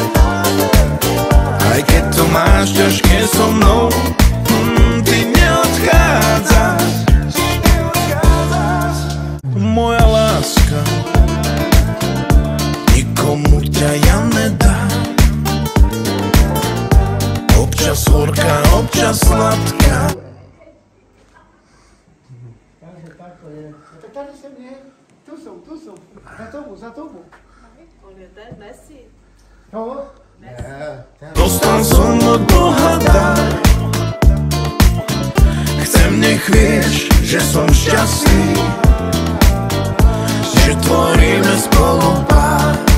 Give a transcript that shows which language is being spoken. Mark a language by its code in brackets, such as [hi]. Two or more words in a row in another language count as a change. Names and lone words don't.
[sk] Aj keď to máš ťažké so mnou, ty neodchádzaš. Moja láska nikomu ťa ja nedám. Občas horká, občas sladká. [cs] Tako je. Tak tady jsem je. Tu jsou. Za tobou. On je ten, nesi. To? [sk] Dostal som od Boha dar. Chcem, nech vieš, že som šťastný, že tvoríme spolu pár.